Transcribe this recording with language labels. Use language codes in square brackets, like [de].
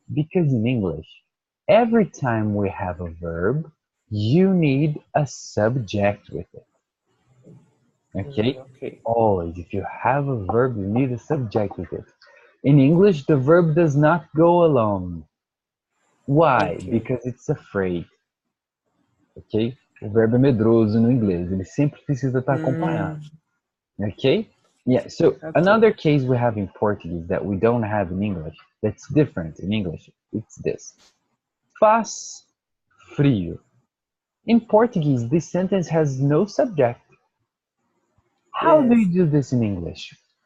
[en] Because in English, every time we have a verb, you need a subject with it. Okay? Okay. Always, if you have a verb, you need a subject with it. In English, the verb does not go alone. Why? Okay. Because it's afraid. Ok? [pt] O verbo é medroso no inglês, ele sempre precisa estar acompanhado. [en] Okay? Yeah, so Okay. another case we have in Portuguese that we don't have in English, that's different in English, it's this. [pt] Faz frio. [en] In Portuguese, this sentence has no subject. How do Yes. you do this in English?